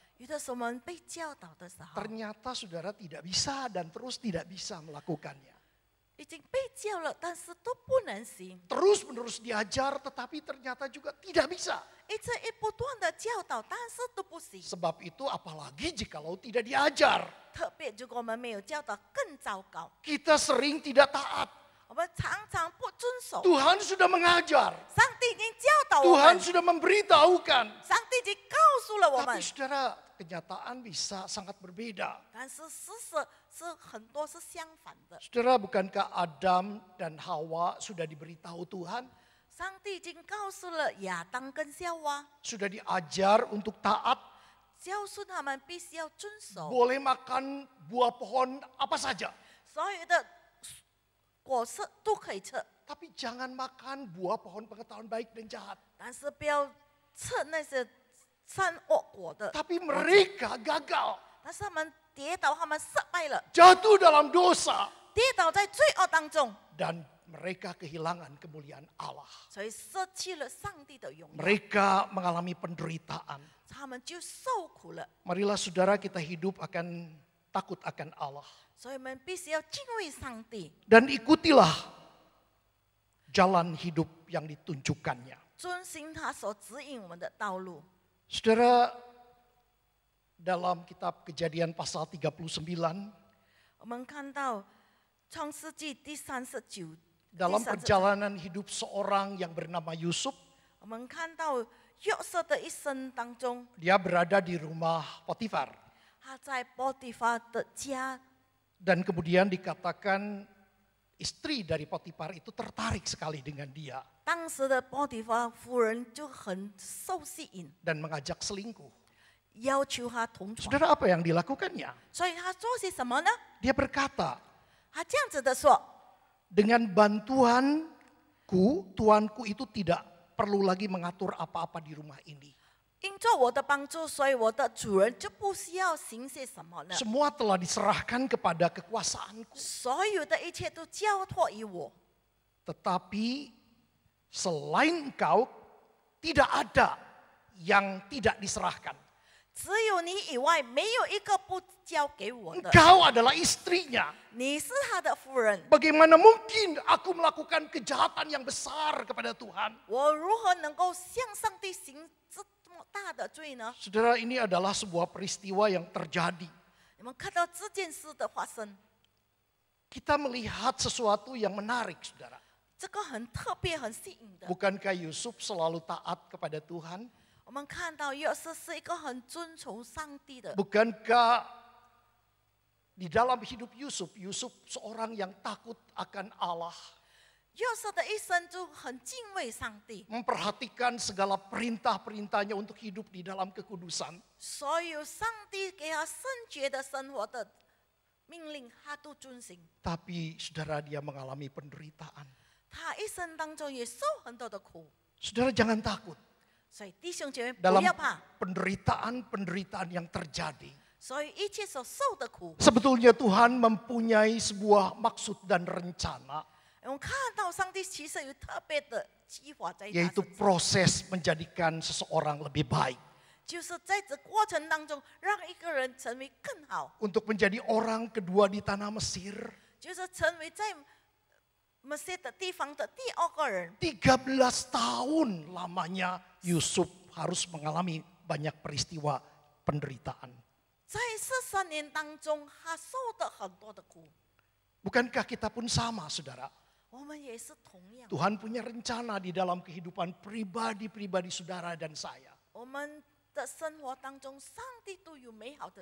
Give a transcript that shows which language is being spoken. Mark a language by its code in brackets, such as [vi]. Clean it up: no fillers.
[zh] 有的时候我们被教导的时候， [id] ternyata saudara tidak bisa dan terus tidak bisa melakukannya. [zh] 已经被教了，但是都不能行， [id] Terus-menerus diajar tetapi ternyata juga tidak bisa. [zh] 一直不断的教导，但是都不行。 [id] Sebab itu apalagi jikalau tidak diajar. [zh] 特别如果我们没有教导，更糟糕。 [id] Kita sering tidak taat. [zh] 我们常常不遵守。 [id] Tuhan sudah mengajar. [zh] 上帝已经教导我 [id] Tuhan [zh] 们， [id] sudah memberitahukan. [zh] 上帝已经告诉了我 [id] Tapi [zh] 们， [id] saudara, kenyataan bisa sangat berbeda. [zh] 但是事实是很多是相反的。 [id] Saudara, bukankah Adam dan Hawa sudah diberitahu Tuhan? [zh] 上帝已经告诉了亚当跟夏娃， [id] Sudah diajar untuk taat, [zh] 教训他们必须要遵守 [id] boleh makan buah pohon apa saja. [zh] 所有的果实都可以吃， [id] Tapi jangan makan buah pohon pengetahuan baik dan jahat. [zh] 但是不要吃那些善恶果的。 [id] Tapi mereka gagal, [zh] 但是他们跌倒，他们失败了， [id] jatuh dalam dosa. [zh] 跌倒在罪恶当中， [id] Dan mereka kehilangan kemuliaan Allah. [zh] 所以失去了上帝的荣耀， [id] Mereka mengalami penderitaan. [zh] 他们就受苦了。 [id] Marilah saudara kita hidup akan takut akan Allah. [zh] 所以我们必须要敬畏上帝， [id] Dan ikutilah jalan hidup yang ditunjukkannya. [zh] 遵循他所指引我们的道路。 [id] Saudara, dalam kitab Kejadian pasal 39, [zh] 我们看到创世纪第39， [id] dalam perjalanan hidup seorang yang bernama Yusuf, [zh] 我们看到约瑟的一生当中， [id] dia berada di rumah Potifar. [zh] 他在波提乏的家， [id] Dan kemudian dikatakan istri dari Potifar itu tertarik sekali dengan dia [zh] 当时的波提乏夫人就很受吸引， [id] dan mengajak selingkuh. [zh] 要求他同床。 [id] Saudara, apa yang dilakukannya? [zh] 所以他做些什么呢？ [id] Dia berkata, [zh] 他这样子的说： [id] dengan bantuanku, tuanku itu tidak perlu lagi mengatur apa-apa di rumah ini. [zh] 因做我的帮助，所以我的主人就不需要行些什么呢？ [id] Semua telah diserahkan kepada kekuasaanku. [zh] 所有的一切都交托于我。 [id] Tetapi selain engkau, tidak ada yang tidak diserahkan. [zh] 只有你以外，没有一个不交给我的。 [id] Engkau adalah istrinya. [zh] 你是他的夫人， [id] Bagaimana mungkin aku melakukan kejahatan yang besar kepada Tuhan? [zh] 我如何能够向上帝行这么大的罪呢？ [id] Saudara, ini adalah sebuah peristiwa yang terjadi. [zh] 你们看到这件事的发生， [id] Kita melihat sesuatu yang menarik, saudara. [zh] 这个很特别、很吸引的。 [id] Bukankah Yusuf selalu taat kepada Tuhan? [zh] 我们看到约瑟是一个很遵从上帝的， [id] Bukankah di dalam hidup Yusuf, Yusuf seorang yang takut akan Allah, [zh] 约瑟的一生就很敬畏上帝， [id] memperhatikan segala perintah-perintahnya untuk hidup di dalam kekudusan. [zh] 所有上帝给他圣洁的生活的命令，他都遵行。 [id] Tapi saudara, dia mengalami penderitaan. [zh] 他一生当中也受很多的苦， [id] Saudara, jangan takut. [zh] 所以弟兄姐妹不 [id] Dalam [zh] 要怕。 [id] penderitaan-penderitaan yang terjadi, [zh] 所以一切所受的苦， [id] sebetulnya Tuhan mempunyai sebuah maksud dan rencana, [zh] 我们看到上帝其实有特别的计划在他 [id] yaitu [zh] 身上， [id] proses menjadikan seseorang lebih baik. [zh] 就是在这过程当中，让一个人成为更好， [id] Untuk menjadi orang kedua di tanah Mesir, [zh] 就是成为在某些的地方的第二个人。 [id] 13 tahun lamanya Yusuf harus mengalami banyak peristiwa penderitaan. [zh] 在13年当中，他受的很多的苦， [id] Bukankah kita pun sama, saudara? [zh] 我们也是同样。 [id] Tuhan punya rencana di dalam kehidupan pribadi-pribadi saudara dan saya. [zh] 我们的生活当中，上帝都有美好的。